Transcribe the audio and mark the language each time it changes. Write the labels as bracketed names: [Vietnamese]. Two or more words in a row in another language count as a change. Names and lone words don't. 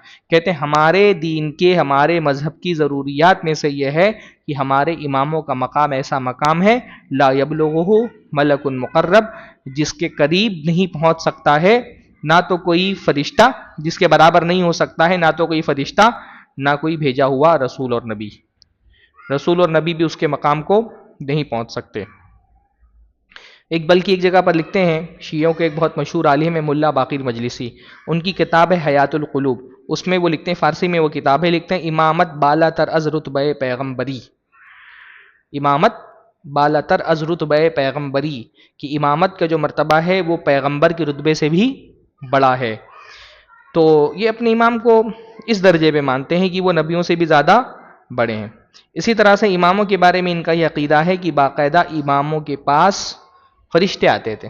[Urdu] کہتے ہیں ہمارے دین کے، ہمارے مذہب کی ضروریات میں سے یہ ہے کہ ہمارے اماموں کا مقام ایسا مقام ہے [Arabic] لا یبلغہ ملک مقرب، [Urdu] جس کے قریب نہیں پہنچ سکتا ہے نہ تو کوئی فرشتہ، جس کے برابر نہیں ہو سکتا ہے نہ تو کوئی فرشتہ نہ کوئی بھیجا ہوا رسول اور نبی. رسول اور نبی بھی اس کے مقام کو نہیں پہنچ سکتے. بلکہ ایک جگہ پر لکھتے ہیں، شیعوں کے ایک بہت مشہور عالم ہے ملا باقر مجلسی، ان کی کتاب ہے حیات القلوب، اس میں وہ لکھتے ہیں، فارسی میں وہ کتاب ہے، لکھتے ہیں [Persian] امامت بالا تر از رتبہ پیغمبری، امامت بالا تر از رتبہ پیغمبری، [Urdu] کہ امامت کا جو مرتبہ ہے وہ پیغمبر کے رتبے سے بھی بڑا ہے. تو یہ اپنے امام کو اس درجے پہ مانتے ہیں کہ وہ نبیوں سے بھی زیادہ بڑے ہیں. اسی طرح سے اماموں کے بارے میں ان کا یہ عقیدہ ہے کہ باقاعدہ اماموں کے پاس فرشتے آتے تھے.